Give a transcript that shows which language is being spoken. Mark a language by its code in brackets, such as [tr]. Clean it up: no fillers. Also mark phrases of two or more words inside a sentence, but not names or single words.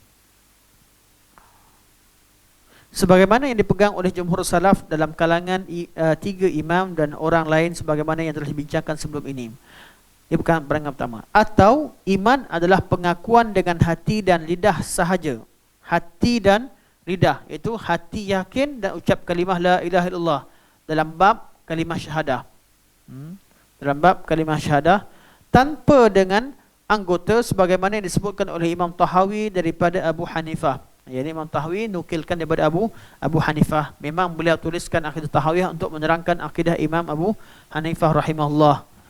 [ms] Sebagaimana yang dipegang oleh jumhur salaf dalam kalangan tiga imam dan orang lain sebagaimana yang telah dibincangkan sebelum ini. Ini bukan pandangan pertama. Atau iman adalah pengakuan dengan hati dan lidah sahaja. Hati dan lidah, iaitu hati yakin dan ucap kalimah [ar] لا إله إلا الله [ms] dalam bab kalimah syahadah. Dalam bab kalimah syahadah tanpa dengan anggota sebagaimana yang disebutkan oleh Imam Tahawi daripada Abu Hanifah. Yani Imam Tahawi nukilkan daripada Abu Hanifah. Memang beliau tuliskan akidah Tahawiyah untuk menerangkan akidah Imam Abu Hanifah rahimahullah.